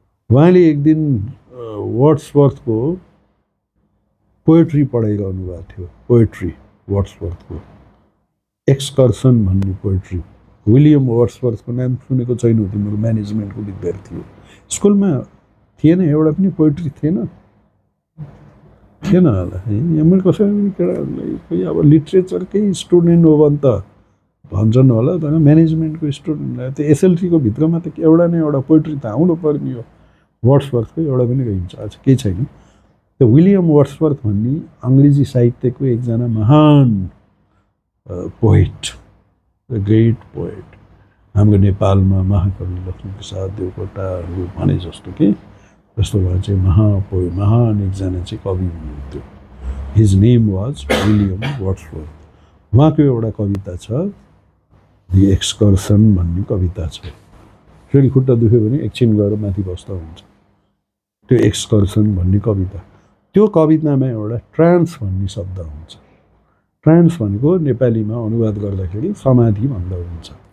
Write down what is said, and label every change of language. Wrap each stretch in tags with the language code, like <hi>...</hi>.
<ne>उहाँले एक दिन वर्ड्सवर्थको पोएट्री पढाइरहनु भएको थियो। पोएट्री वर्ड्सवर्थको एक्सकर्सन भन्ने पोएट्री। विलियम वर्ड्सवर्थको नाम सुनेको छैन तिम्रो, म्यानेजमेन्टको विद्यार्थी हो। स्कुलमा थिएन एउटा पनि पोएट्री थिएन होला है। मैले कसै पनि केटाहरूलाई खोइ अब लिट्रेचरकै स्टुडेन्ट हो भने त भन्छन् होला, तर म्यानेजमेन्टको स्टुडेन्टलाई त एसएलसीको भित्रमा त एउटा न एउटा पोएट्री त आउनु पर्ने हो। वर्ड्सवर्थको एउटा पनि रहन्छ, अच्छा केही छैन। त्यो विलियम वर्ड्सवर्थ भन्ने अङ्ग्रेजी साहित्यको एकजना महान पोएट, ग्रेट पोएट। हाम्रो नेपालमा महाकवि लक्ष्मीप्रसाद देवकोटाहरू भने जस्तो कि जस्तो भए चाहिँ महान एकजना चाहिँ कवि हुनुहुन्थ्यो।</ne> <en>His name was William Wordsworth.</en> <ne>उहाँको एउटा कविता छ, दि एक्सकर्सन भन्ने कविता छ। फेरि खुट्टा दुख्यो भने एकछिन गएर माथि बस्दा हुन्छ। त्यो एक्सकर्सन भन्ने कविता, त्यो कवितामा एउटा ट्रान्स भन्ने शब्द हुन्छ। ट्रान्स भनेको नेपालीमा अनुवाद गर्दाखेरि समाधि भन्दा हुन्छ।</ne>